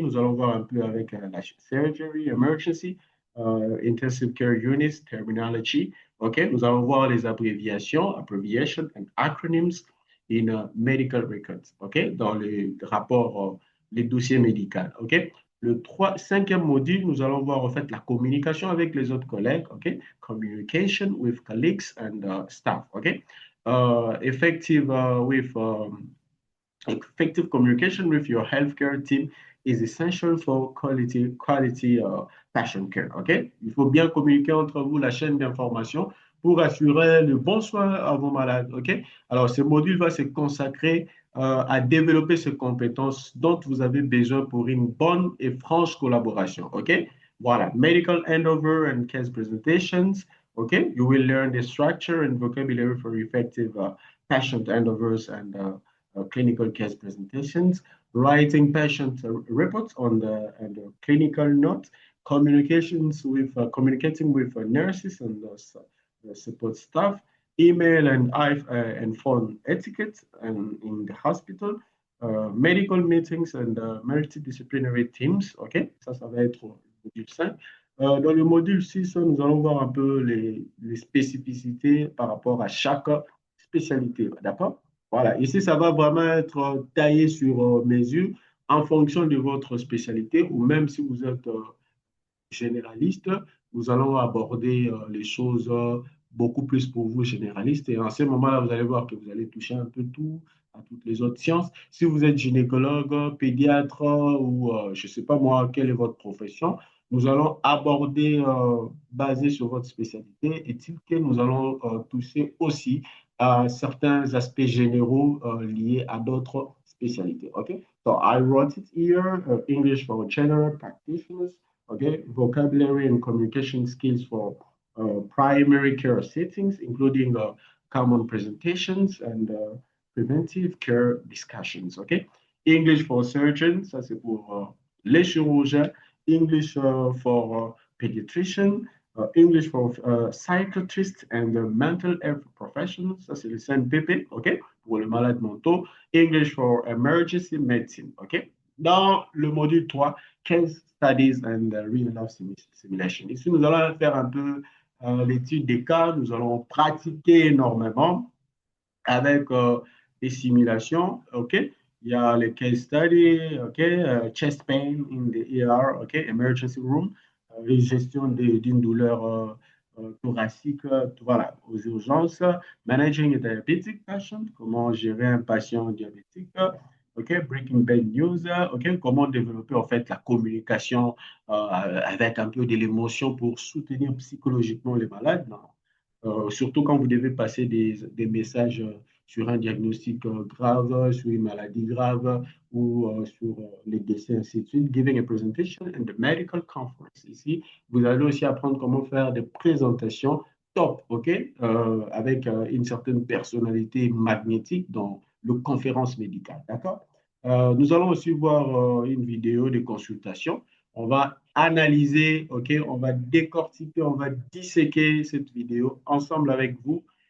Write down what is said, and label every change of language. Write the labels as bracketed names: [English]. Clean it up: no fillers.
[French] Nous allons voir un peu avec la surgery, emergency, intensive care units, terminology. OK? Nous allons voir les abréviations, [English] abbreviation and acronyms. in medical records, OK? [French] Dans les rapports, les dossiers médicaux, OK? Cinquième module, nous allons voir en fait la communication avec les autres collègues, OK? [English] Communication with colleagues and staff, OK? Effective with Effective communication with your healthcare team is essential for quality patient care. OK? [French] Il faut bien communiquer entre vous la chaîne d'information pour assurer le bon soin à vos malades. OK? Alors, ce module va se consacrer à développer ces compétences dont vous avez besoin pour une bonne et franche collaboration. OK? Voilà. [English] Medical handover and case presentations. OK? You will learn the structure and vocabulary for effective patient handovers and clinical case presentations, writing patient reports on the clinical notes, communicating with nurses and support staff, email and phone etiquette and in the hospital, medical meetings and multidisciplinary teams. [French] OK, ça va être au module 5. Dans le module 6, nous allons voir un peu les spécificités par rapport à chaque spécialité. D'accord? Voilà, ici, ça va vraiment être taillé sur mesure en fonction de votre spécialité ou même si vous êtes généraliste, nous allons aborder les choses beaucoup plus pour vous généralistes. Et en ce moment-là, vous allez voir que vous allez toucher un peu tout à toutes les autres sciences. Si vous êtes gynécologue, pédiatre ou je ne sais pas moi, quelle est votre profession, nous allons aborder, basé sur votre spécialité, est-il que nous allons toucher aussi à certains aspects généraux liés à d'autres spécialités. [English] Okay? So I wrote it here, English for general practitioners. Okay, vocabulary and communication skills for primary care settings, including common presentations and preventive care discussions. Okay, English for surgeons, [French] ça c'est pour les chirurgiens. [English] English for pediatrician. English for psychiatrists and mental health professionals, [French] ça c'est le CNPP, ok, pour les malades mentaux. [English] English for emergency medicine, ok. [French] Dans le module 3, [English] case studies and real life simulation. [French] Ici, nous allons faire un peu l'étude des cas, nous allons pratiquer énormément avec des simulations, OK? Il y a les [English] case studies, OK? Chest pain in the ER, OK? Emergency room, [French] gestion d'une douleur thoracique, voilà, aux urgences. [English] Managing a diabetic patient, [French] comment gérer un patient diabétique. OK, [English] Breaking Bad News, [French] OK, comment développer en fait la communication avec un peu de l'émotion pour soutenir psychologiquement les malades. Non. Surtout quand vous devez passer des messages sur un diagnostic grave, sur une maladie grave ou sur les décès, ainsi de suite. [English] Giving a presentation and the medical conference. [French] Ici, vous allez aussi apprendre comment faire des présentations top, OK, avec une certaine personnalité magnétique dans le conférence médicale, d'accord? Nous allons aussi voir une vidéo de consultation. On va analyser, OK, on va décortiquer, on va disséquer cette vidéo ensemble avec vous.